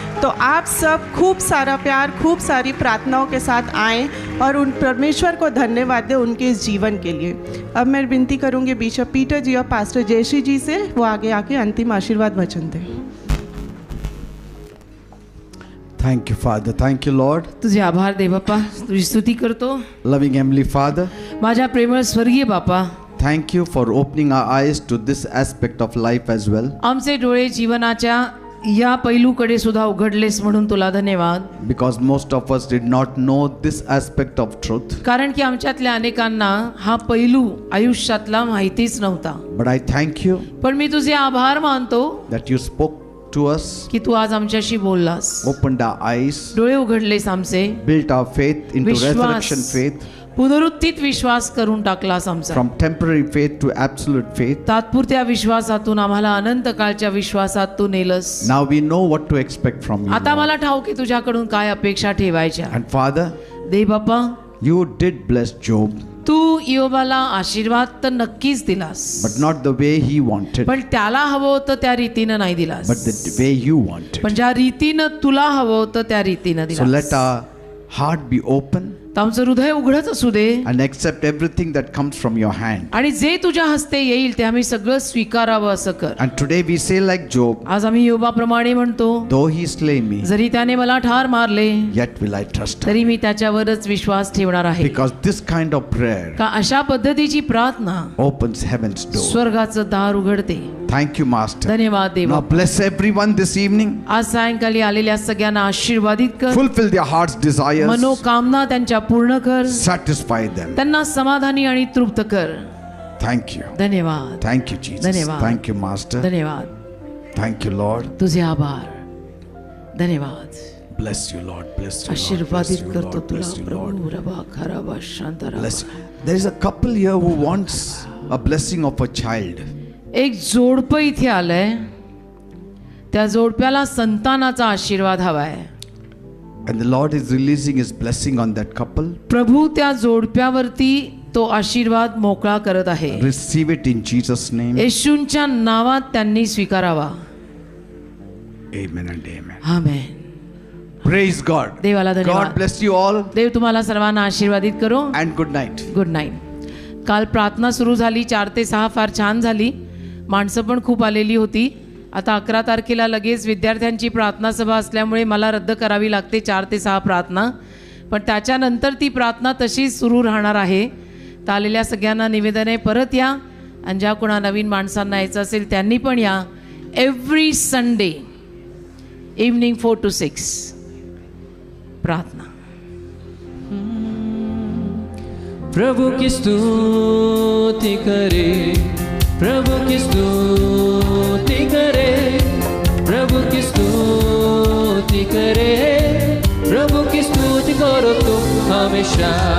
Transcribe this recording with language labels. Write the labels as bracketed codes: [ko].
[hi] तो आप सब खूब सारा प्यार, खूब सारी प्रार्थनाओं के साथ आएँ और उन परमेश्वर को धन्यवाद दें उनके इस जीवन के लिए। अब मैं विनती करूँगी बिशप पीटर जी और पास्टर जयश्री जी से, वो आगे आके अंतिम आशीर्वाद वचन दें। [en] Thank you, Father. Thank you, Lord. [mr] तुझे आभार दे बाप्पा, तुझी स्तुती करतो। [en] Loving Heavenly Father, [mr] माझ्या प्रेमळ स्वर्गीय बाप्पा, [en] thank you for opening our eyes to this aspect of life as well. [mr] आमचे डोळे जीवनाच्या या पैलूकडे सुद्धा उघडलेस म्हणून तुला धन्यवाद. [en] Because most of us did not know this aspect of truth. [mr] कारण की आमच्यातल्या अनेकांना हा पैलू आयुष्यातला माहितीच नव्हता. [en] But I thank you [mr] पण मी तुझे आभार मानतो [en] that you spoke to us, [mr] की तू आज आमच्याशी बोललास, [en] opened our eyes, [mr] डोळे उघडलेस आमचे, [en] built our faith into resurrection faith, [mr] पुनरुत्थित विश्वास करून टाकलास आमचा, [en] from temporary faith to absolute faith. [mr] तात्पुरत्या विश्वासातून आम्हाला अनंत काळच्या विश्वासात तू nails. [en] Now we know what to expect from you, [mr] आता [en] Lord. [mr] मला ठाऊक की तुझ्याकडून काय अपेक्षा ठेवायच्या. [en] And Father, [mr] दे Bappa, [en] you did bless Job, [mr] तू योबाला आशीर्वाद तर नक्कीच दिलास, [en] but not the way he wanted, [mr] पण त्याला हवं होतं त्या रीतीनं नाही दिलास, [en] but the way you wanted. [mr] पण ज्या रीतीनं तुला हवं होतं त्या रीतीनं [en] So let [mr] दिलास. [en] our heart be open [mr] तर आमचं हृदय उघडच असू दे [en] and accept everything that comes from your hand. [mr] आणि जे तुझ्या हस्ते येईल ते आम्ही सगळं स्वीकारावं असं कर. [en] And today we say like Job, [mr] आज आम्ही योबाप्रमाणे म्हणतो, [en] though he slay me, [mr] जरी त्याने मला ठार मारले [en] yet will I trust him. [mr] तरी मी त्याच्यावरच विश्वास ठेवणार आहे. [en] Because this kind of prayer [mr] का अशा पद्धतीची प्रार्थना [en] opens heaven's door. [mr] स्वर्गाचं दार उघडते. [en] Thank you, Master. [mr] धन्यवाद [en] Now [mr] देवा. [en] bless everyone this evening. [mr] आज सायंकाळी आलेल्या सगळ्यांना आशीर्वादित कर, [en] Fulfill their heart's desires. [mr] मनोकामना त्यांच्या पूर्ण कर, [en] Satisfy them. [mr] त्यांना समाधानी आणि तृप्त कर. [en] Thank you. [mr] धन्यवाद, [en] Thank you, Jesus. [mr] धन्यवाद. [en] Thank you, Master. [mr] धन्यवाद, [en] Thank you, Lord. [mr] तुझे आभार, धन्यवाद. [en] Bless you, Lord. Bless you, Lord. Bless [mr] आशीर्वादित [en] you, [mr] करतो [en] Lord. [mr] तुला [en] Bless you, Lord. [mr] प्रभू. रबा खराबा शांतारा. [en] Bless you. There is a couple here who wants a blessing of a child. [mr] एक जोडपं इथे आलंय, त्या जोडप्याला संतानाचा आशीर्वाद हवाय. [en] And the Lord is releasing His blessing on that couple. [mr] प्रभू त्या जोडप्यावरती तो आशीर्वाद मोकळा करत आहे. [en] Receive it in Jesus' name. [mr] येशूंच्या नावात त्यांनी स्वीकारावा. [en] Amen and amen. [mr] Amen. [en] Praise God. [mr] देवाला [en] God [mr] धन्यवाद. [en] bless you all [mr] देव तुम्हाला सर्वांना आशीर्वादित करो. [en] and good night. Good night. [mr] काल प्रार्थना सुरू झाली 4 ते 6, फार छान झाली. माणसं पण खूप आलेली होती. आता 11 तारखेला लगेच विद्यार्थ्यांची प्रार्थना सभा असल्यामुळे मला रद्द करावी लागते 4 ते 6 प्रार्थना. पण त्याच्यानंतर ती प्रार्थना तशीच सुरू राहणार आहे. तर आलेल्या सगळ्यांना निवेदन आहे, परत या आणि ज्या कोणा नवीन माणसांना यायचं असेल त्यांनी पण या. [en] every Sunday evening [mr] 4 to 6 प्रार्थना. [hi] प्रभु की स्तुति करे, प्रभु की स्तुति करे, प्रभु की स्तुति करे, प्रभु की स्तुति करो तुम हमेशा.